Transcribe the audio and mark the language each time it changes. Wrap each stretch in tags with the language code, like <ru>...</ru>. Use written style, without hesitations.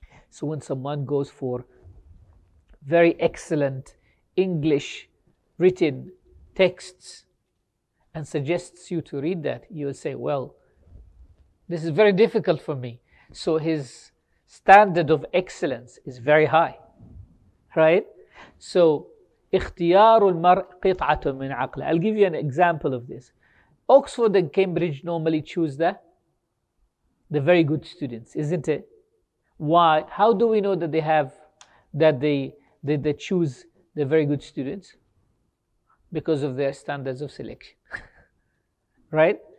<en>So when someone goes for very excellent English written texts and suggests you to read that, you will say, well, this is very difficult for me. So his standard of excellence is very high, right?</en> <ar>So اختيار المرء قطعة من عقله.</ar> <en>I'll give you an example of this. Oxford and Cambridge normally choose the very good students, isn't it? Why? How do we know that they choose the very good students? Because of their standards of selection, right?</en>